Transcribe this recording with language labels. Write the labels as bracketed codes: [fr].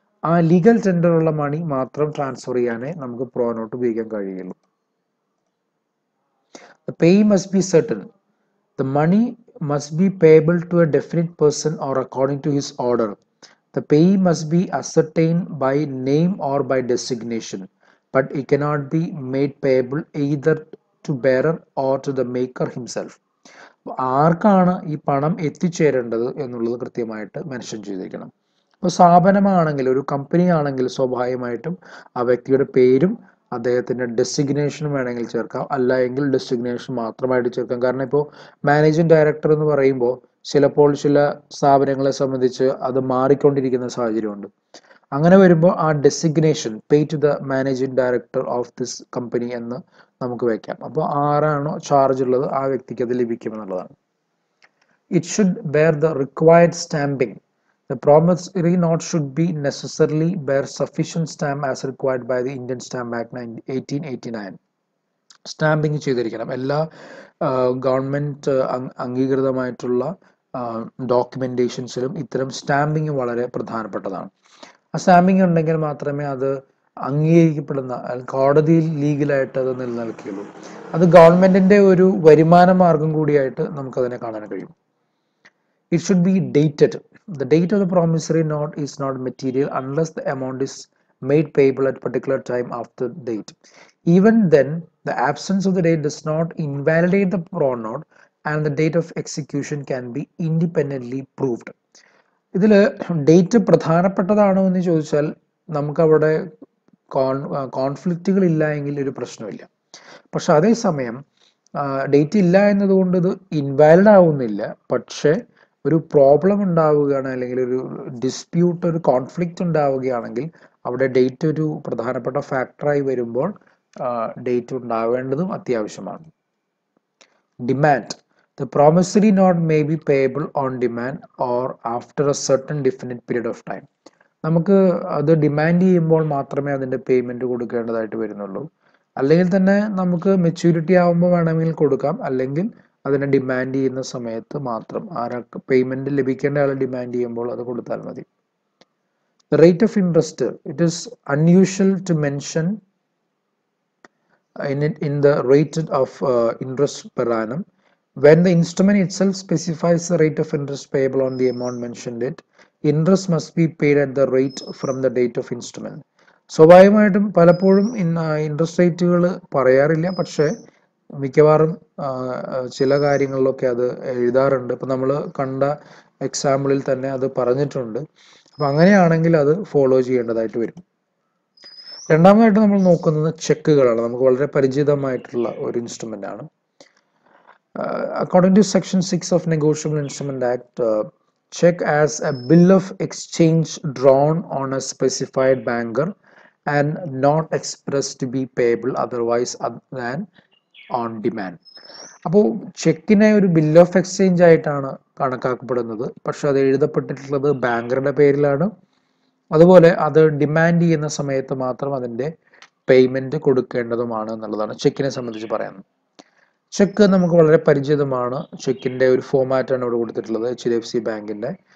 [ml] ആ legal tender ഉള്ള മണി മാത്രം ട്രാൻസ്ഫർ ചെയ്യാനേ നമുക്ക് പ്രോ നോട്ട് ഉപയോഗിക്കാൻ കഴിയുള്ളൂ. [en] The pay must be certain. The money must be payable to a definite person or according to his order. The payee must be ascertained by name or by designation, but it cannot be made payable either to bearer or to the maker himself. [ml] ആർക്കാണ് ഈ പണം എത്തിച്ചേരേണ്ടത് എന്നുള്ളത് കൃത്യമായിട്ട് mention ചെയ്തിരിക്കണം. ഇപ്പോൾ സ്ഥാപനമാണെങ്കിൽ, ഒരു company ആണെങ്കിൽ സ്വാഭാവികമായിട്ടും ആ വ്യക്തിയുടെ പേരും അദ്ദേഹത്തിൻ്റെ ഡെസിഗ്നേഷനും വേണമെങ്കിൽ ചേർക്കാം, അല്ല എങ്കിൽ ഡെസിഗ്നേഷൻ മാത്രമായിട്ട് ചേർക്കാം. കാരണം ഇപ്പോൾ മാനേജിംഗ് ഡയറക്ടർ എന്ന് പറയുമ്പോൾ ചിലപ്പോൾ ചില സ്ഥാപനങ്ങളെ സംബന്ധിച്ച് അത് മാറിക്കൊണ്ടിരിക്കുന്ന സാഹചര്യമുണ്ട്. അങ്ങനെ വരുമ്പോൾ ആ designation [en] pay to the managing director of this company [ml] എന്ന് നമുക്ക് വയ്ക്കാം. അപ്പോൾ ആരാണോ ചാർജ് ഉള്ളത് ആ വ്യക്തിക്ക് അത് ലഭിക്കുമെന്നുള്ളതാണ്. [en] It should bear the required stamping. The promissory note should be necessarily bear sufficient stamp as required by the Indian Stamp Act 1889. [ml] Stamping ചെയ്തിരിക്കണം. എല്ലാ ഗവൺമെൻറ് അംഗീകൃതമായിട്ടുള്ള ഡോക്യുമെൻറ്റേഷൻസിലും ഇത്തരം സ്റ്റാമ്പിങ് വളരെ പ്രധാനപ്പെട്ടതാണ്. ആ സ്റ്റാമ്പിങ് ഉണ്ടെങ്കിൽ മാത്രമേ അത് അംഗീകരിക്കപ്പെടുന്ന, കോടതിയിൽ ലീഗലായിട്ട് അത് നിലനിൽക്കുകയുള്ളൂ. അത് ഗവൺമെൻറ്റിൻ്റെ ഒരു വരുമാന മാർഗം കൂടിയായിട്ട് നമുക്കതിനെ കാണാൻ കഴിയും. [en] It should be dated. The date of the promissory note is not material unless the amount is made payable at a particular time after the date. Even then, the absence of the date does not invalidate the pro note and the date of execution can be independently proved. [ml] ഇതിൽ date പ്രധാനപ്പെട്ടതാണോ എന്ന് ചോദിച്ചാൽ നമുക്കവിടെ കോൺഫ്ലിക്റ്റുകൾ ഇല്ല എങ്കിൽ ഒരു പ്രശ്നമില്ല. പക്ഷെ അതേസമയം ഡേറ്റ് ഇല്ല എന്നതുകൊണ്ട് ഇത് ഇൻവാലിഡ് ആവുന്നില്ല. പക്ഷേ ഒരു പ്രോബ്ലം ഉണ്ടാവുകയാണ്, അല്ലെങ്കിൽ ഒരു ഡിസ്പ്യൂട്ട്, ഒരു കോൺഫ്ലിക്റ്റ് ഉണ്ടാവുകയാണെങ്കിൽ അവിടെ ഡേറ്റ് ഒരു പ്രധാനപ്പെട്ട ഫാക്ടറായി വരുമ്പോൾ ഡേറ്റ് ഉണ്ടാവേണ്ടതും അത്യാവശ്യമാണ്. [en] Demand. The promissory note may be payable on demand or after a certain definite period of time. [ml] നമുക്ക് അത് ഡിമാൻഡ് ചെയ്യുമ്പോൾ മാത്രമേ അതിൻ്റെ പേയ്മെൻറ്റ് കൊടുക്കേണ്ടതായിട്ട് വരുന്നുള്ളൂ. അല്ലെങ്കിൽ തന്നെ നമുക്ക് മെച്യൂരിറ്റി ആകുമ്പോൾ വേണമെങ്കിൽ കൊടുക്കാം, അല്ലെങ്കിൽ അതിനെ ഡിമാൻഡ് ചെയ്യുന്ന സമയത്ത് മാത്രം, ആരാൾക്ക് പേയ്മെൻറ്റ് ലഭിക്കേണ്ട ആൾ ഡിമാൻഡ് ചെയ്യുമ്പോൾ അത് കൊടുത്താൽ മതി. [en] The rate of interest. It is unusual to mention in the rate of interest per annum. When the instrument itself specifies the rate of interest payable on the amount mentioned it, interest must be paid at the rate from the date of instrument. [ml] സ്വാഭാവികമായിട്ടും പലപ്പോഴും interest റേറ്റുകൾ പറയാറില്ല, പക്ഷേ മിക്കവാറും ചില കാര്യങ്ങളിലൊക്കെ അത് എഴുതാറുണ്ട്. ഇപ്പം നമ്മൾ കണ്ട എക്സാമ്പിളിൽ തന്നെ അത് പറഞ്ഞിട്ടുണ്ട്. അപ്പം അങ്ങനെയാണെങ്കിൽ അത് ഫോളോ ചെയ്യേണ്ടതായിട്ട് വരും. രണ്ടാമതായിട്ട് നമ്മൾ നോക്കുന്നത് ചെക്കുകളാണ്. നമുക്ക് വളരെ പരിചിതമായിട്ടുള്ള ഒരു ഇൻസ്ട്രുമെൻ്റ് ആണ്. [en] According to Section 6 of Negotiable Instrument Act, check as a bill of exchange drawn on a specified banker and not expressed to be payable otherwise than on demand. [ml] അപ്പോൾ ചെക്കിനെ ഒരു ബിൽ ഓഫ് എക്സ്ചേഞ്ച് ആയിട്ടാണ് കണക്കാക്കപ്പെടുന്നത്. പക്ഷെ അത് എഴുതപ്പെട്ടിട്ടുള്ളത് ബാങ്കറുടെ പേരിലാണ്. അതുപോലെ അത് demand ചെയ്യുന്ന സമയത്ത് മാത്രം അതിൻ്റെ പേയ്മെൻറ്റ് കൊടുക്കേണ്ടതുമാണ് എന്നുള്ളതാണ് ചെക്കിനെ സംബന്ധിച്ച് പറയുന്നത്. ചെക്ക് നമുക്ക് വളരെ പരിചിതമാണ്. ചെക്കിൻ്റെ ഒരു ഫോമാറ്റാണ് ഇവിടെ കൊടുത്തിട്ടുള്ളത്, HDFC ബാങ്കിൻ്റെ.